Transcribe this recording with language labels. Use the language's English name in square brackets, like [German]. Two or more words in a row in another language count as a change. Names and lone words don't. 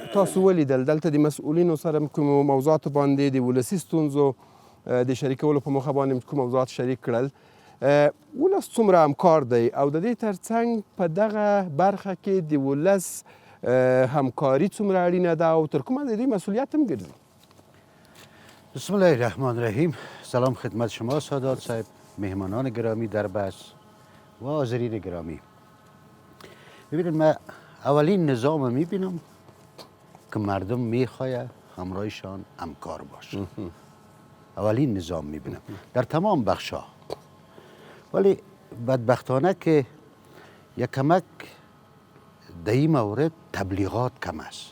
[Pashto] تاسو ولیدل دلته د مسؤلینو سره کومو موضوعاتو باندې د ولسي ستونزو د شریکولو په موخه باندې کوم موضوعات شریک کړل؟ ولس څومره همکار دی او د دې ترڅنګ په دغه برخه کې د ولس همکاري څومره اړینه ده او تر کومه د دوی مسئولیت هم ګرځي؟ [Arabic] بسم الله الرحمن الرحیم. [Persian] سلام خدمت شما سادات صاحب، مهمانان گرامی در بس و حاضرین گرامی. ببینید من اولین نظام میبینم که مردم میخواه همراهشان همکار باشه. اولین نظام میبینم در تمام بخشا، ولی بدبختانه که یک کمک در این مورد تبلیغات کم است.